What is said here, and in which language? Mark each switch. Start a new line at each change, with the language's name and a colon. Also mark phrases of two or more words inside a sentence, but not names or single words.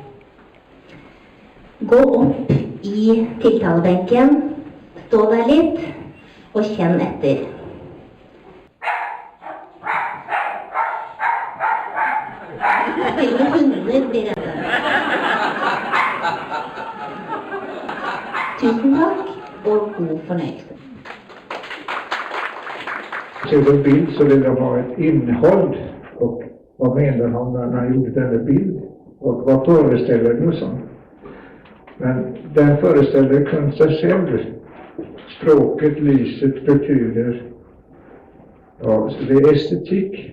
Norwegian: Gå opp i tiltalebenken, stå der litt, og kjenn etter. Til og med hunder blir redde. Tusen takk, og god fornøyelse.
Swedish: Till en bild så vill jag ha ett innehåll, och vad menar han när han gjorde denna bild, och vad föreställer den och sånt. Men den föreställer konsten själv. Språket, lyset betyder, ja, det är estetik.